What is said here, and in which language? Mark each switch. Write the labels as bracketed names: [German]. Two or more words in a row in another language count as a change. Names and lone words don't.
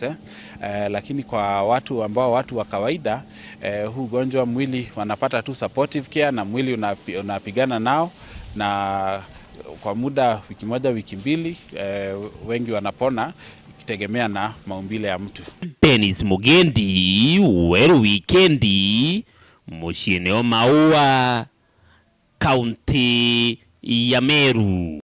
[Swahili] Lakini kwa watu ambao watu wa kawaida huu ugonjwa mwili wanapata tu [English] supportive care [Swahili] na mwili unapigana nao, na kwa muda wiki moja wiki mbili wengi wanapona ikitegemea na maumbile ya mtu. Dennis Mugendi, Weru Wikendi, mushine o Maua, kaunti ya Meru.